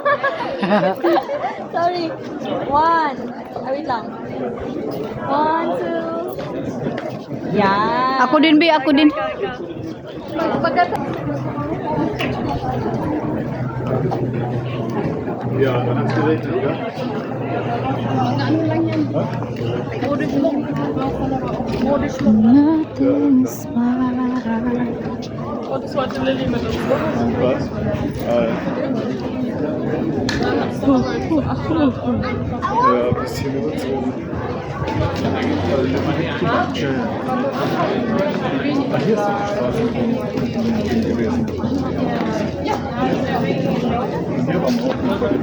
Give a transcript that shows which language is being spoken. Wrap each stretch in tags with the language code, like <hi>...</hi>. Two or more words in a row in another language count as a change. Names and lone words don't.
<tl>Sorry. 1. Ay, wait lang. 1, 2. Yan. Ako din, Bi, ako din.</tl> <de>Ja, dann hast du recht, ja.</de> <en>Nothing's matter.</en> <de>Oh, das wollte Lilly mit uns. Und was? Ja, ein bisschen überzogen. Ah, hier ist doch die Straße gewesen. Hier war morgen.</de>